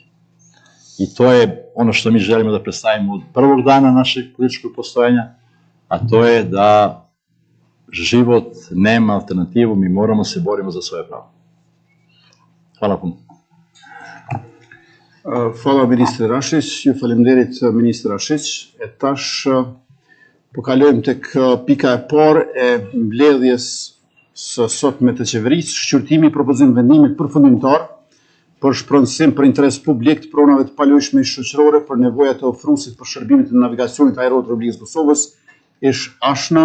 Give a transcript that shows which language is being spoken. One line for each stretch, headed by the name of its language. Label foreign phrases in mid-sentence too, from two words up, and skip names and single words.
Serbian: I to je ono što mi želimo da predstavimo od prvog dana našeg političkog postojanja, a to je da život nema alternativu, mi moramo se borimo za svoje pravo. Hvala puno. Hvala ministre
Albanian: Rashić, ju faleminderit ministre Rashić. E tash po kalojmë tek pika e parë e mbledhjes së sotme të qeverisë, shqyrtimi i propozim vendimit përfundimtar për shpronësim për interes publik të pronave të palojshme shoqërore për nevojat e ofruesit për shërbimet e navigacionit ajror të Republikës Kosovës, ish ashna.